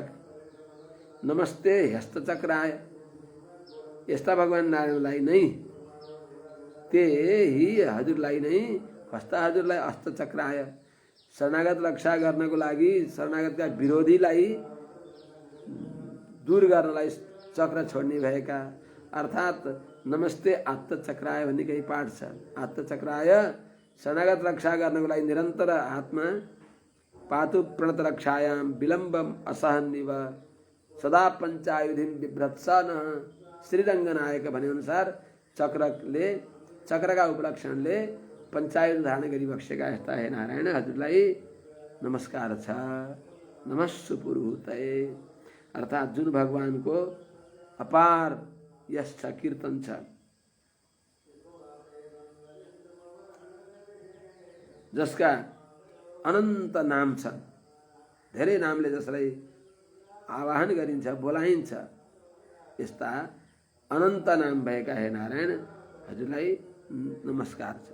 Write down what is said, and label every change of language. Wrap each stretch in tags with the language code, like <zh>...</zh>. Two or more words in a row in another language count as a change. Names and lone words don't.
<sa>नमस्ते हस्तचक्राय</sa> <ne>यस्ता भगवान नारायणलाई नै ते ही हजुरलाई नै हस्त हजुरलाई हस्तचक्राय शरणागत रक्षा गर्नको लागि शरणागतका विरोधीलाई दूर गर्नलाई चक्र छोड्ने भएका अर्थात्</ne> <sa>नमस्ते आत्तचक्राय</sa> <ne>भन्ने केही पाठ छ। आत्तचक्राय शरणागत रक्षा गर्नको लागि निरन्तर हातमा</ne> <sa>पातु प्रणत रक्षायाम विलम्बम असहन्निव सदा पञ्चायुधिम बिभ्रत्सन श्रीरङ्गनायक</sa> <ne>भने अनुसार चक्रका उपलक्षणले पञ्चायुध धारण गरी बक्सेका यस्ता हे नारायण हजुरलाई नमस्कार छ।</ne> <sa>नमस्सु पुरुहूतये</sa> <ne>अर्थात् जुन भगवानको अपार यश छ, कीर्तन छ, जसका अनन्त नाम छ, धेरै नामले जसलाई आवाहन गरिन्छ बोलाइन्छ, यस्ता अनन्त नाम भएका हे नारायण हजुरलाई नमस्कार छ।</ne>